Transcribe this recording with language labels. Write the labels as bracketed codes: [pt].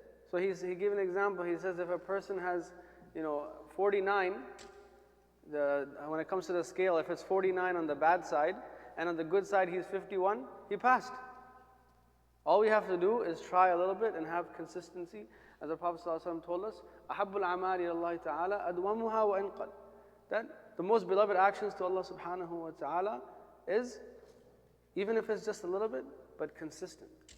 [en] So he gave an example. He says if a person has, 49, when it comes to the scale, if it's 49 on the bad side, and on the good side he's 51, he passed. All we have to do is try a little bit and have consistency. As the Prophet ﷺ told us, [ar] أَحَبُّ الْأَعْمَالِ إِلَى اللَّهِ تَعَالَى أَدْوَمُهَا وَإِنْ قَلَّ. [en] That the most beloved actions to Allah subhanahu wa ta'ala is, even if it's just a little bit, but consistent.